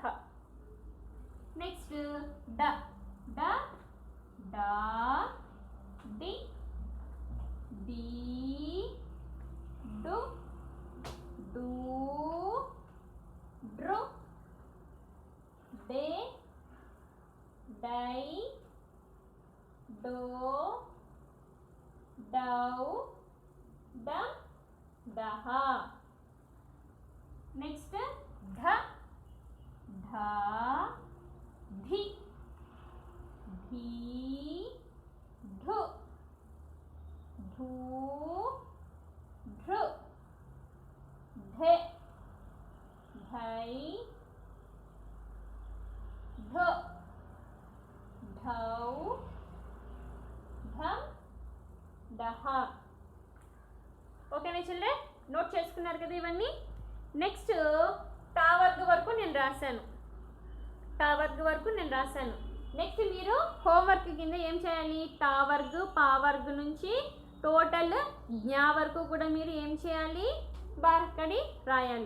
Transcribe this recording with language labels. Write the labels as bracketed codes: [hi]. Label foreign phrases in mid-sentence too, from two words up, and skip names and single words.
[hi] नेक्स्ट ड. ड डा डी डी डू डू ड्रू डे डई डो डौ डम डह. नेक्स्ट ध. ध धी धी ढु ढू ढृ ढे ढई ढ ढौ ढम డహ. [te] ఓకేనా చిల్డ్రన్, నోట్ చేసుకున్నారు కదా ఇవన్నీ. నెక్స్ట్ [hi] टा वर्ग [te] వరకు నేను రాశాను, [hi] टा वर्ग [te] వరకు నేను రాశాను. నెక్స్ట్ మీరు హోంవర్క్ కింద ఏం చేయాలి, [hi] टा वर्ग पा वर्ग [te] నుంచి టోటల్ జ్ఞా వరకు కూడా మీరు ఏం చేయాలి, బార్కడి రాయాలి.